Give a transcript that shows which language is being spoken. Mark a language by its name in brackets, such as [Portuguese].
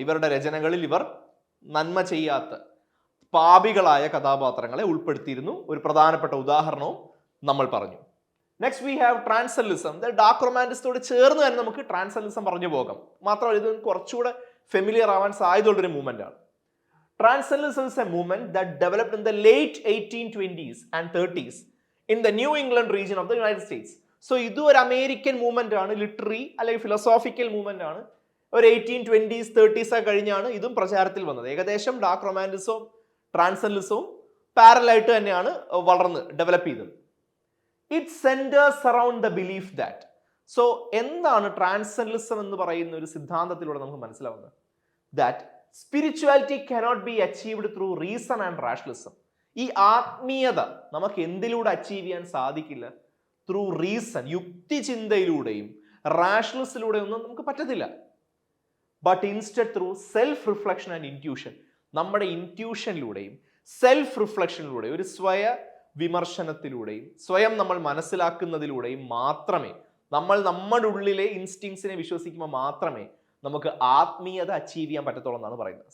[Malayalam] ഇവരുടെ രചനകളിൽ ഇവർ നന്മ ചെയ്യാത്ത പാപികളായ കഥാപാത്രങ്ങളെ ഉൾപ്പെടുത്തിയിരുന്നു. ഒരു പ്രധാനപ്പെട്ട ഉദാഹരണവും നമ്മൾ പറഞ്ഞു. Next we have ട്രാൻസെൻഡന്റലിസം. ഡാർക്ക് റൊമാൻറ്റിക്സോട് ചേർന്ന് തന്നെ നമുക്ക് ട്രാൻസെൻഡന്റലിസം പറഞ്ഞു പോകാം. മാത്രമല്ല ഇത് കുറച്ചുകൂടെ ഫെമിലിയർ ആവാൻ സാധ്യതയുള്ളൊരു മൂവ്മെന്റ് ആണ്. [English] Transcendentalism is a movement that developed in the late 1820s and 30s in the New England region of the United States. [Malayalam] So ഇത് ഒരു അമേരിക്കൻ മൂവ്മെന്റ് ആണ്, ലിറ്റററി അല്ലെങ്കിൽ ഫിലോസോഫിക്കൽ മൂവ്മെന്റ് ആണ്. ഒരു 1820s 30s കഴിഞ്ഞാണ് ഇതും പ്രചാരത്തിൽ വന്നത്. ഏകദേശം ഡാർക്ക് റൊമാൻറ്റിസവും ട്രാൻസെൻഡന്റലിസവും പാരലായിട്ട് തന്നെയാണ് വളർന്ന് ഡെവലപ്പ് ചെയ്തത്. [English] It centres around the belief that. [Malayalam] So എന്താണ് ട്രാൻസെൻഡന്റലിസം എന്ന് പറയുന്ന ഒരു സിദ്ധാന്തത്തിലൂടെ നമുക്ക് മനസ്സിലാവുന്നത്? [English] That spirituality cannot be achieved through reason and rationalism. [Malayalam] ഈ ആത്മീയത നമുക്ക് എന്തിലൂടെ അച്ചീവ് ചെയ്യാൻ സാധിക്കില്ല? ത്രൂ റീസൺ, യുക്തിചിന്തയിലൂടെയും റാഷണലിസത്തിലൂടെയും ഒന്നും നമുക്ക് പറ്റത്തില്ല. [English] But instead through self reflection and intuition. [Malayalam] നമ്മുടെ ഇൻറ്റ്യൂഷനിലൂടെയും സെൽഫ് റിഫ്ലക്ഷനിലൂടെയും, ഒരു സ്വയ വിമർശനത്തിലൂടെയും സ്വയം നമ്മൾ മനസ്സിലാക്കുന്നതിലൂടെയും മാത്രമേ, നമ്മൾ നമ്മുടെ ഉള്ളിലെ ഇൻസ്റ്റിങ്സിനെ വിശ്വസിക്കുമ്പോൾ മാത്രമേ നമുക്ക് ആത്മീയത അച്ചീവ് ചെയ്യാൻ പറ്റത്തുള്ളൂ എന്നാണ് പറയുന്നത്.